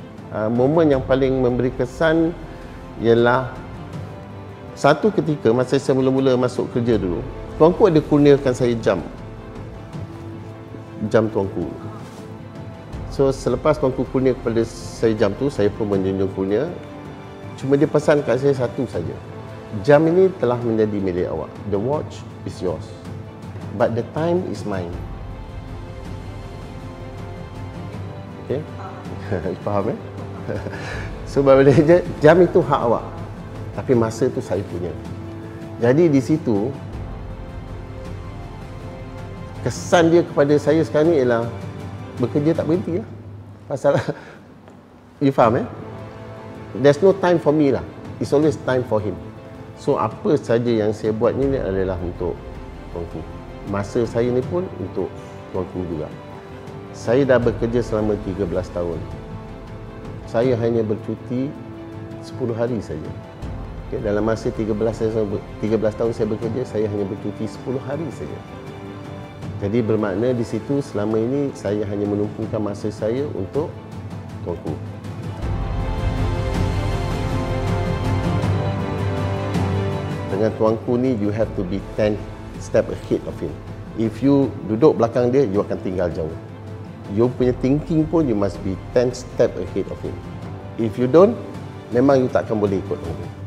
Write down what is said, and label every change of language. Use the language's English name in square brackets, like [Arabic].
[Malay] Momen yang paling memberi kesan ialah satu ketika masa saya mula-mula masuk kerja dulu, Tuanku ada kurniakan saya jam Tuanku. So selepas Tuanku kurnia kepada saya jam tu, saya pun menjunjung kurnia. Cuma dia pesan kat saya satu saja. Jam ini telah menjadi milik awak. [English] The watch is yours, but the time is mine. [Malay] Okay? Faham So dia, jam itu hak awak, tapi masa tu saya punya. Jadi di situ kesan dia kepada saya sekarang ni ialah bekerja tak berhenti lah. Pasal [English] you [Malay] faham [English] there's no time for me lah. It's always time for him. [Malay] So apa saja yang saya buat ni adalah untuk Tuanku. Masa saya ni pun untuk Tuanku juga. Saya dah bekerja selama 13 tahun. Saya hanya bercuti 10 hari saja. Okay, dalam masa 13 tahun saya bekerja, saya hanya bercuti 10 hari saja. Jadi bermakna di situ selama ini saya hanya menumpukan masa saya untuk Tuanku. Dengan Tuanku ni, [English] you have to be 10 step ahead of him. If you [Malay] duduk belakang dia, you akan tinggal jauh. [English] You [Malay] punya [English] thinking [Malay] pun, [English] you must be 10 step ahead of him. If you don't, [Malay] memang you tak akan boleh ikut Tuanku.